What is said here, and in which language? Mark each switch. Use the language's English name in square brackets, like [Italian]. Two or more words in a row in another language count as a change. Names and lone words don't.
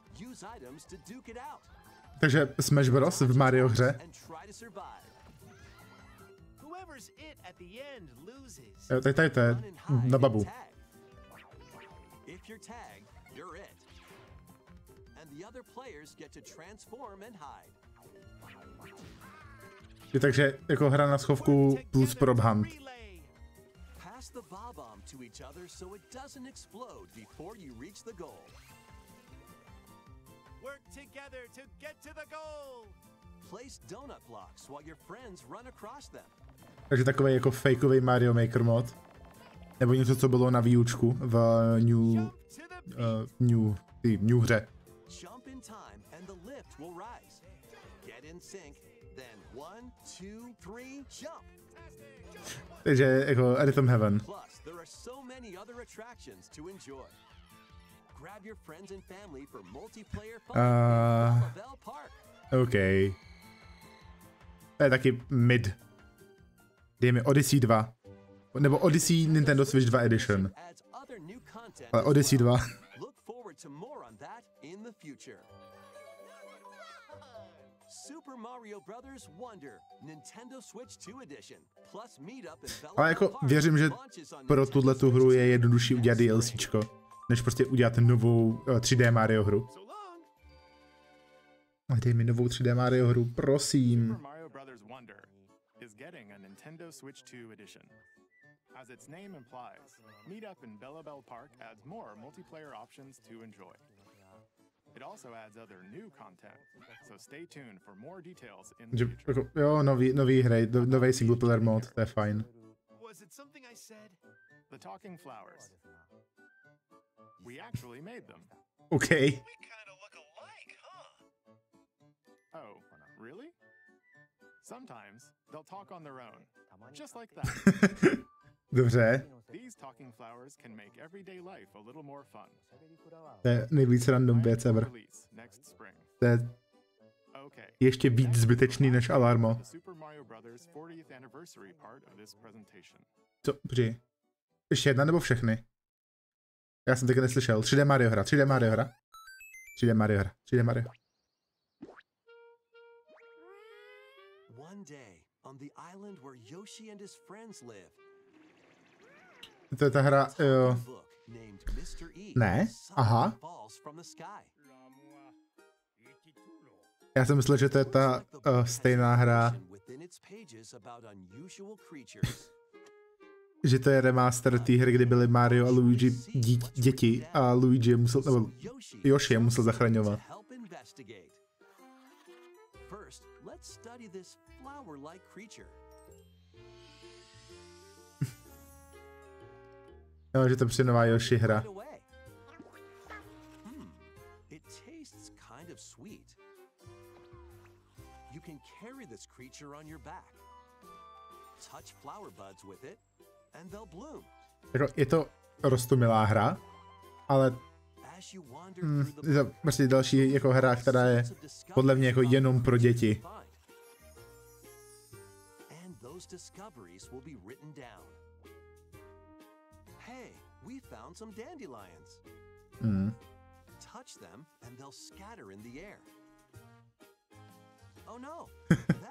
[English] Use items to duke it out. [Czech] Takže Smash Bros. V Mario hře. [English] And try to survive. Whoever's it at the end loses. [Czech] Jo, tady to je [English] Run and hide [Czech] na [English] and [Czech] babu. [English] tag. If you're tagged, you're it. And the other players get to transform and hide. [Czech] Takže jako hra na schovku plus [English] prop hunt. Pass the bob-omb to each other so it doesn't explode before you reach the goal. Work together to get to the goal. Place donut blocks while your friends run across them. [Czech] Takže takový jako fakeový Mario Maker mod. Nebo něco, co bylo na výučku v new hře. [English] Jump in time and the lift will rise. Get in sync, then 1, 2, 3, jump. [Czech] Takže jako Rhythm Heaven. [English] Plus, there are so many other attractions to enjoy. Grab your friends and family for multiplayer fun in Bell Park. [Czech] OK. To je taky mid. Dej mi Odyssey 2. Nebo Odyssey Nintendo Switch 2 Edition. [English] Adds other new content [Czech] Ale [English] as [Czech] Odyssey [English] well. [Czech] 2. [English] Look forward to more on that in the future. Super Mario Bros. Wonder, Nintendo Switch 2 Edition, plus Meetup in Bell [Czech] Ale jako [English] Park [Czech] věřím, že [English] launches on [Czech] pro [English] Nintendo [Czech] tuhletu hru je [English] Switch [Czech] jednodušší udělat [English] next [Czech] DLCčko, než prostě udělat novou 3D Mario hru. [English] So long. [Czech] Dej mi novou 3D Mario hru, prosím. [English] Super Mario Bros. Wonder is getting a Nintendo Switch 2 edition. As its name implies, Meetup in Bell Park adds more multiplayer options to enjoy. It also adds other new content, so stay tuned for more details in the [Czech] Že, [English] future. [Czech] jako, jo, nový hry, nový [English] single player [Czech] mod, to je fajn. [English] Was it something I said? The Talking Flowers. We actually made them. OK. We kind of look alike, huh? Oh, really? Sometimes they'll talk on their own, just like that. [Czech] Dobře, [English] These talking flowers can make everyday life a little more fun. [Czech] to je nejvíc random věc ever. [English] Release next spring. [Czech] To je [English] Okay. [Czech] ještě víc zbytečný než Alarmo. [English] The Super Mario Bros. 40th anniversary part of this presentation. [Czech] Co, počkej. Ještě jedna nebo všechny? Já jsem taky neslyšel. 3D Mario hra, 3D Mario hra. 3D Mario hra, 3D Mario. [English] One day, on the island where Yoshi and his friends live, [Czech] To je ta hra, jo. [English] book named Mr. E [Czech] Ne, aha. [English] falls from the sky. [Czech] Já jsem myslel, že to je ta stejná hra, [English] Within its pages about unusual creatures. [Czech] že to je remaster té hry, kdy byly Mario a Luigi děti a Luigi je musel, nebo Yoshi je musel zachraňovat. [English] Help investigate. First, let's study this flower-like creature. [Czech] Jo, že to je nová Yoshi hra. [English] Right away. It tastes kind of sweet. You can carry this creature on your back. Touch flower buds with it, and they'll bloom. [Czech] Jako, je to roztomilá hra, ale [English] As you wander through the [Czech] je to prostě další jako hra, která je podle mě jako jenom pro děti. [English] And those discoveries will be written down. Hey, we found some dandelions. Touch them and they'll scatter in the air. Oh no, that